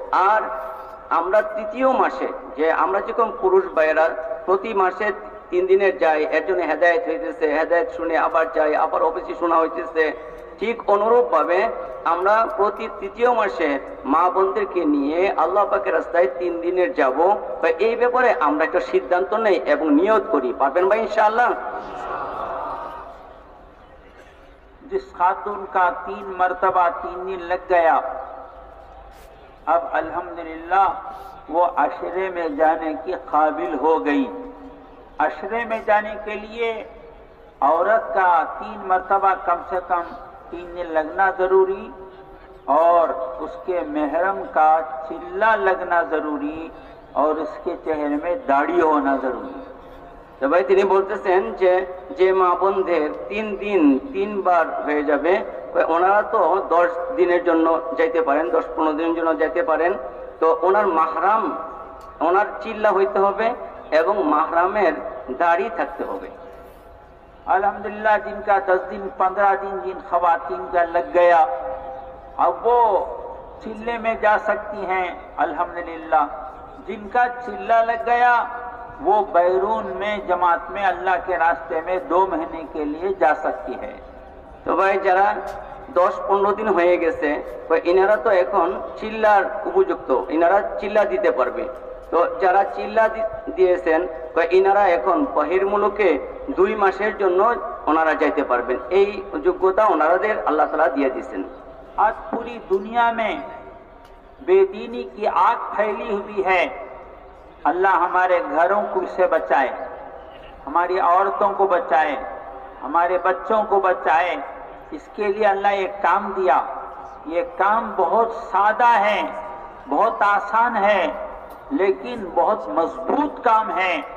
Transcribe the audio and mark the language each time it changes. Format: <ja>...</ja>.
<bn>আর আমরা 3য় মাসে যে আমরা যেরকম পুরুষ ভাইয়েরা প্রতি মাসে 3 দিনের যাই, এর জন্য হেদায়েত হইতেছে, হেদায়েত শুনে আবার যাই, আবার অফিসে শোনা হইতেছে, ঠিক অনুরূপ ভাবে আমরা প্রতি 3য় মাসে মা বোনদেরকে নিয়ে আল্লাহ পাকের রাস্তায় 3 দিনের যাব। এই ব্যাপারে আমরা একটা সিদ্ধান্ত নেই এবং নিয়ত করি, পারবেন ভাই ইনশাআল্লাহ?</bn> <hi>जिस खातून का 3 मरतबा 3 दिन लग गया, अब अल्हम्दुलिल्लाह वो अशरे में जाने की काबिल हो गई। अशरे में जाने के लिए औरत का 3 मरतबा कम से कम 3 दिन लगना ज़रूरी और उसके महरम का चिल्ला लगना ज़रूरी और उसके चेहरे में दाढ़ी होना ज़रूरी।</hi> <bn>তো ভাই তিনি বলতেছেন যে যে মা বোনদের 3 দিন 3 বার হয়ে যাবে, ওনারা তো 10 দিনের জন্য যাইতে পারেন, 10-15 দিনের জন্য যাইতে পারেন। তো ওনার মাহরাম, ওনার চিল্লা হইতে হবে এবং মাহরামের দাড়ি থাকতে হবে।</bn> <hi>अल्हम्दुलिल्लाह जिनका 10 दिन 15 दिन जिन खवातीन का लग गया, अब वो चिल्ले में जा सकती हैं अल्हम्दुलिल्लाह। जिनका चिल्ला लग गया वो बैरून में जमात में अल्लाह के रास्ते में 2 महीने के लिए जा सकती है।</hi> <bn>তো ভাই যারা 10-15 দিন হয়ে গেছে ইনারা তো এখন চিল্লার উপযুক্ত, ইনারা চিল্লা দিতে পারবে। তো যারা চিল্লা দিয়েছেন ইনারা এখন বহির্মুলুকে 2 মাসের জন্য ওনারা যাইতে পারবেন, এই যোগ্যতা ওনারাদের আল্লাহ তাআলা দিয়ে দিয়েছেন।</bn> <hi>आज पूरी दुनिया में बेदीनी की आग फैली हुई है, अल्लाह हमारे घरों को से बचाए, हमारी औरतों को बचाए, हमारे बच्चों को बचाए। इसके लिए अल्लाह एक काम दिया। ये काम बहुत सादा है, बहुत आसान है, लेकिन बहुत मजबूत काम है।</hi>